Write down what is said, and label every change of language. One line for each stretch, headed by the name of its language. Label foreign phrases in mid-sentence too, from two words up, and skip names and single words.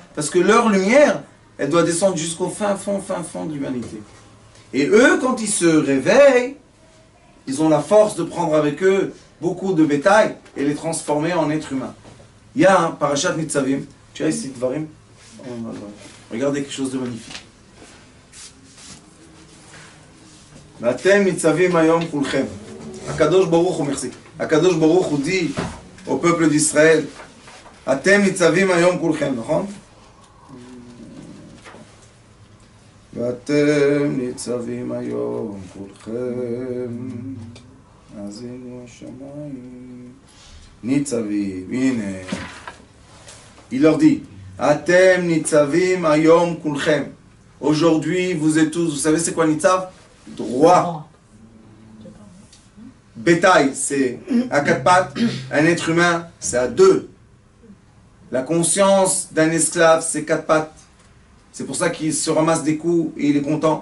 French: Parce que leur lumière, elle doit descendre jusqu'au fin fond de l'humanité. Et eux, quand ils se réveillent, ils ont la force de prendre avec eux beaucoup de bétail et les transformer en êtres humains. Il y a un parashat Nitzavim. Tu as ici Dvarim? Regardez quelque chose de magnifique.
Hebrew: ואתם ניצבים היום כולכם. הקדוש ברוך הוא, merci. הקדוש ברוך הוא
French: dit au peuple d'Israël,
Hebrew: אתם ניצבים היום כולכם, נכון? ואתם ניצבים היום כולכם, האזינו השמיים, ניצבים, הנה.
French: Il leur dit,
Hebrew: אתם ניצבים היום כולכם.
French: Aujourd'hui, vous êtes tous, vous savez c'est quoi nitzav? Droit. Bétail, c'est à 4 pattes. Un être humain, c'est à 2. La conscience d'un esclave, c'est 4 pattes. C'est pour ça qu'il se ramasse des coups et il est content.